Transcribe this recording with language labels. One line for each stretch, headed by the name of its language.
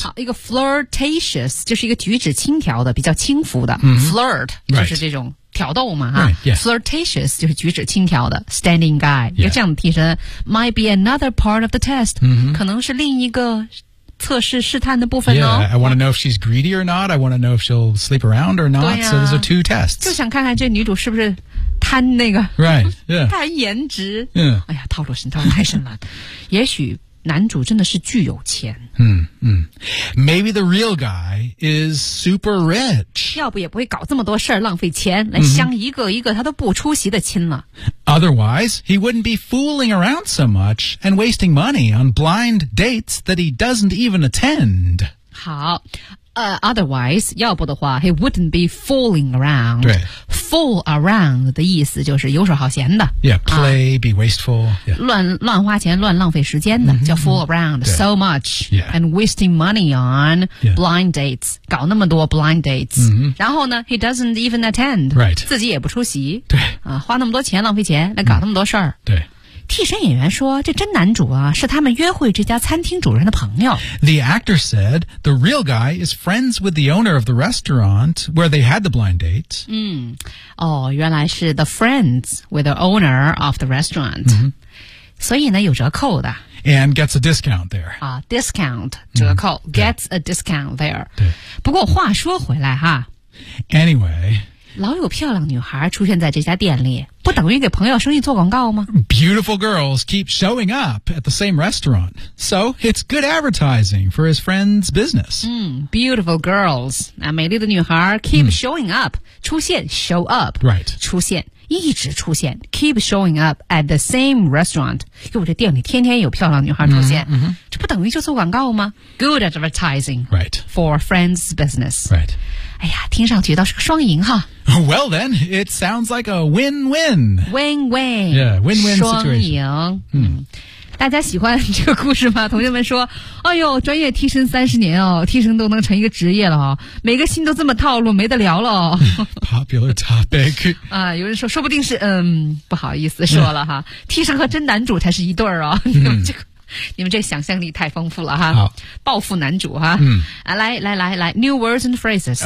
Chinese: 好，一个 flirtatious 就是一个举止轻佻的，比较轻浮的。 Mm-hmm. Flirt 就是这种挑逗嘛，哈。
English: Right, yeah.
Chinese: Flirtatious 就是举止轻佻的 stand-in guy、
English: yeah.
Chinese: 一个这样的替身
English: might be another part of the test、 mm-hmm.
Chinese: 可能是另一个测试试探的部分哦。
English: Yeah, I want to know if she's greedy or not. I want to know if she'll sleep around or not.、啊、 so those are two tests.
Chinese: 就想看看这女主是不是贪那个
English: right, yeah.
Chinese: 贪颜值、
English: yeah.
Chinese: 哎呀套路深套路太深了也许男主真的是巨有钱。
English: Maybe the real guy is super rich.
Chinese: 要不也不会搞这么多事儿浪费钱，来相一个一个他都不出席的亲了。
English: Otherwise, he wouldn't be fooling around so much and wasting money on blind dates that he doesn't even attend. 好。Otherwise,
Chinese: 要不的话
English: he wouldn't be fooling around.
Chinese: 对 Fool around 的意思就是游手好闲的
English: Yeah, play,、啊、be wasteful、yeah.
Chinese: 乱花钱乱浪费时间的、叫
English: fool around so much、 yeah. and wasting money on、yeah. blind dates
Chinese: 搞那么多
English: blind dates、
Chinese: 然后呢
English: he doesn't even attend、 right.
Chinese: 自己也不出席对、啊、花那么多钱浪费钱来搞那么多事儿、对替身演员说这真男主啊是他们约会这家餐厅主人的朋友。
English: The actor said the real guy is friends with the owner of the restaurant where they had the blind date.
Chinese: 哦原来是
English: the friends with the owner of the restaurant.、
Chinese: 所以呢有折扣的。
English: And gets a discount there. Discount, 折扣、gets a discount there.
Chinese: 对不过话说回来哈。
English: Anyway,
Chinese: 老有漂亮女孩出现在这家店里。不等于给朋友生意做广告吗
English: Beautiful girls keep showing up at the same restaurant. So it's good advertising for his friend's business. Beautiful girls.
Chinese: 那美丽的女孩
English: keep showing up.
Chinese: 出现
English: show up. Right.
Chinese: 出现一直出现
English: keep showing up at the same restaurant.
Chinese: 因为这店里天天有漂亮女孩出现。这不等于就做广告吗
English: Good advertising. Right. For friend's business. Right.
Chinese: 哎呀听上去倒是个双赢哈。
English: Well then, it sounds like a win-win. Win-win. Yeah, win-win situation.
Chinese: 双赢。大家喜欢这个故事吗同学们说哎呦专业替身三十年哦替身都能成一个职业了哦每个星都这么套路没得聊了哦。
English: Popular topic.
Chinese: 啊有人说说不定是不好意思说了哈。替身和真男主才是一对儿哦。你们这想象力太丰富了哈暴富男主哈、来
English: New words and phrases